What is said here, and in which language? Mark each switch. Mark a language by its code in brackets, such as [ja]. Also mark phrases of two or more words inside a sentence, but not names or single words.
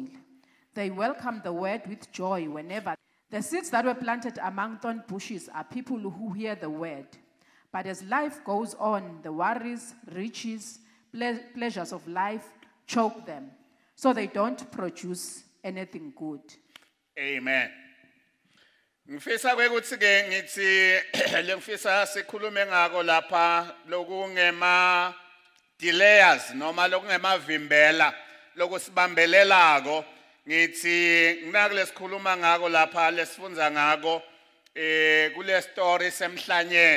[en] They welcome the word with joy whenever. The seeds that were planted among thorn bushes are people who hear the word. But as life goes on, the worries, riches, pleasures of life choke them, so they don't produce anything good. Amen. [ss] Ngifisa ukuthi ke ngithi lengifisa sikhulume ngako lapha lokungema delayers noma lokungemavimbela lokusibambelelako ngithi nginakule sikhuluma ngako lapha lesifunza ngako kule story semhlanyeli.